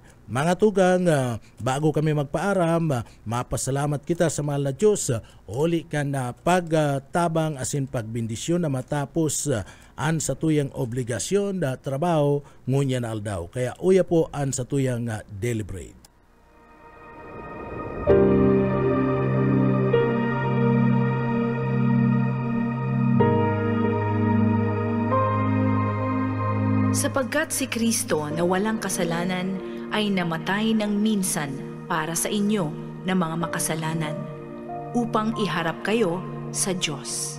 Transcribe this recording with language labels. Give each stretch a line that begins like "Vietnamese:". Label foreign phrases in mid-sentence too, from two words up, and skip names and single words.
Rinconada Bikol: Mga tugang, bago kami magpaaram, mapasalamat kita sa mahal na Diyos. Uli ka na pagtabang asin pagbindisyon na matapos an satuyang obligasyon da trabaho ngunya na aldaw. Kaya uya po an satuyang
English: daily bread.
Filipino: Sapagkat si Kristo na walang kasalanan ay namatay ng minsan para sa inyo na mga makasalanan, upang iharap kayo sa Diyos.